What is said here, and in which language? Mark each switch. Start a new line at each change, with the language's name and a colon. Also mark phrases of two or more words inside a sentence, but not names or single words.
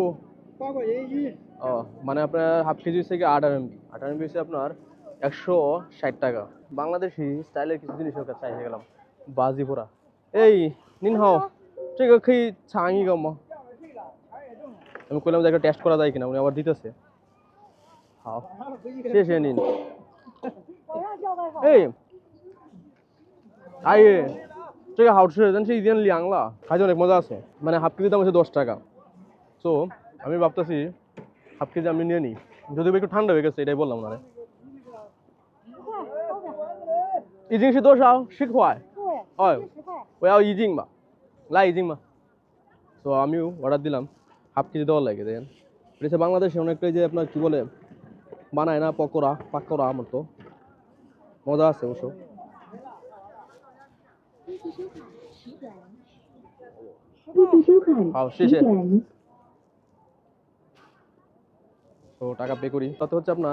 Chinese: 8 块钱1斤。
Bangla: ও মানে আপনার হাফ কেজি হচ্ছে কি 8 RMB হচ্ছে আপনার 160 টাকা বাংলাদেশি স্টাইলের কিছু জিনিস ওকে চাইতে গেলাম বাজি পোড়া এই নিন হাও
Chinese: 这个可以尝一个吗
Bangla: আমি কইলাম যে একটা টেস্ট করা যায় কিনা উনি আবার দিতেছে হাও
Chinese: 谢谢您哎阿姨这个好吃但是已经凉了
Bangla: খাইতে অনেক মজা আছে মানে হাফ কেজি দাম হচ্ছে 10 টাকা তো আমি ভাবতেছি হাফ কেজি আমি নিয়ে নিই যদি একটু ঠান্ডা হয়ে গেছে এটাই বললাম না
Chinese: 一斤是多少10块对。哎 10块。我要一斤吧来一斤吧
Bangla: তো আমিও অর্ডার দিলাম হাফ কেজি দেওয়ার লাগে দেখেন এটা বাংলাদেশে অনেকটা যে আপনার কি বলে বানায় না পাকোড়া মতো মজা আছে অবশ্য
Chinese: 好谢谢
Bangla: তো টাকা পে করি তাতে হচ্ছে আপনার